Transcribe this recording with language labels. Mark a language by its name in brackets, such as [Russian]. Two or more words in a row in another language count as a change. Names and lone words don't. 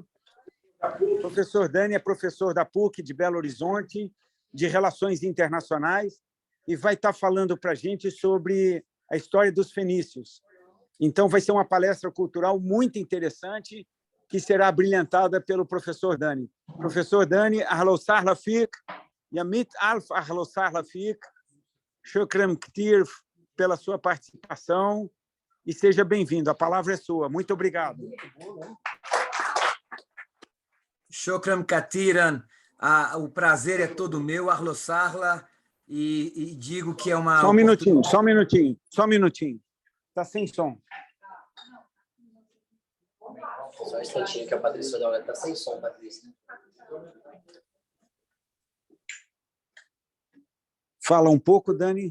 [Portuguese] O professor Dani é professor da PUC de Belo Horizonte, de Relações Internacionais, e vai estar falando para a gente sobre a história dos fenícios. Então, vai ser uma palestra cultural muito interessante, que será brilhantada pelo professor Dani. Professor Dani, [Arabic] أهلا وسهلا فيك، ميت ألف أهلا وسهلا فيك، شكرا كتير [Portuguese] pela sua participação, e seja bem-vindo. A palavra é sua. Muito obrigado. [Arabic] شكرا كثيرا, [Portuguese] o prazer é todo meu, [Arabic] أهلا وسهلا, [Portuguese] e digo que é uma... Só um minutinho, só um minutinho, só um minutinho. Está sem som. Só um instantinho que a Patrícia Dória está sem som, Patrícia. Fala um pouco, Dani.